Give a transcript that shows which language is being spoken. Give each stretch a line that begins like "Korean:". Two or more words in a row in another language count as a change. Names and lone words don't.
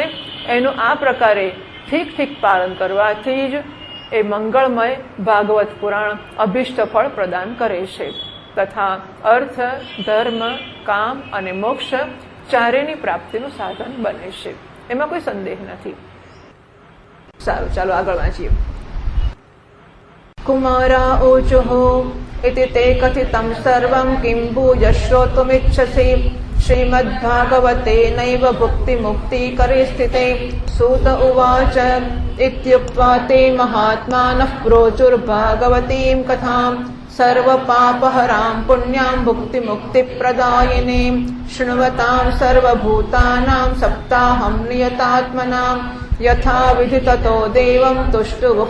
Gujarati: એનું આ પ્રકારે ઠીક પાલન કરવાથી જ એ મંગળમય ભાગવત પુરાણ અભિષ્ટ ફળ પ્રદાન કરે છે તથા અર્થ, ધર્મ, કામ અને મોક્ષ ચારેની પ્રાપ્તિનું સાધન બને છે. એમાં કોઈ સંદેહ નથી. સારું, ચાલો આગળ વાંચીએ.
Sanskrit: કુમારા ઓચો इति ते कथितं सर्वं किं भूय श्रोतुमिच्छसि श्रीमद्भागवते नैव भुक्तिमुक्तिकरे स्थिते सूत उवाच इत्युक्त्वा ते महात्मानः प्रोचुर्भागवतीं कथां सर्वपापहरां पुण्यां भुक्तिमुक्तिप्रदायिनीं शृण्वतां सर्वभूतानां सप्ताहं नियतात्मनां यथा विधि ततो देवं तुष्टुवुः